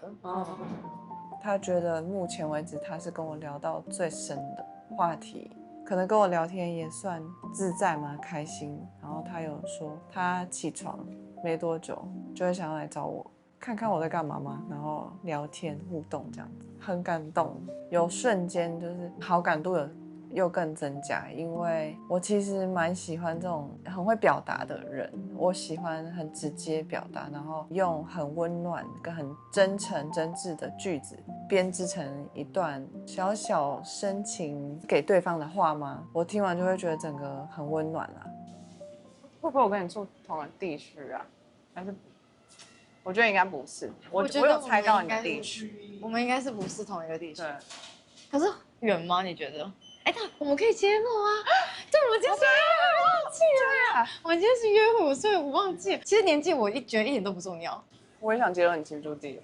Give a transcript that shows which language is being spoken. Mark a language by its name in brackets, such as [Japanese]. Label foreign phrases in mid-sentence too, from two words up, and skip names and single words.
[Chinese] 他覺得目前為止他是跟我聊到最深的話題，可能跟我聊天也算自在嘛，開心。然後他有說他起床沒多久就會想要來找我，看看我在幹嘛嘛，然後聊天互動這樣子，很感動。有瞬間就是好感度又更增加，因為我其實蠻喜歡這種很會表達的人，我喜歡很直接表達，然後用很溫暖跟很真誠真摯的句子編織成一段小小深情給對方的話嗎？我聽完就會覺得整個很溫暖啊。會不會我跟你住同個地區啊？還是我覺得應該不是，我有猜到你的地區，我們應該是不是同一個地区？对。可是遠嗎？你覺得？哎，我們可以揭露啊！对，我们今天是約會，忘記了呀。我们今天是約會，所以我忘記了。其實年紀我覺得一點都不重要。我也想揭露你居住地。